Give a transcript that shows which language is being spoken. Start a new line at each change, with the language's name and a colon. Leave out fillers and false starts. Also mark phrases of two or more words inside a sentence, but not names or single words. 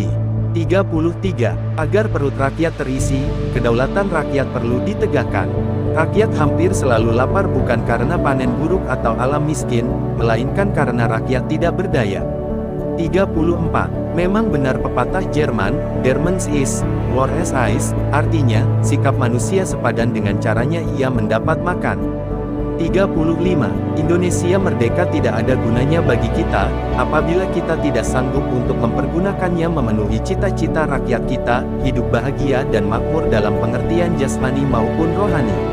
Indonesian: 33. Agar perut rakyat terisi, kedaulatan rakyat perlu ditegakkan. Rakyat hampir selalu lapar bukan karena panen buruk atau alam miskin, melainkan karena rakyat tidak berdaya. 34. Memang benar pepatah Jerman,
German: "Der Mensch ist, wo es ist,"
Indonesian: artinya, sikap manusia sepadan dengan caranya ia mendapat makan. 35. Indonesia merdeka tidak ada gunanya bagi kita, apabila kita tidak sanggup untuk mempergunakannya memenuhi cita-cita rakyat kita, hidup bahagia dan makmur dalam pengertian jasmani maupun rohani.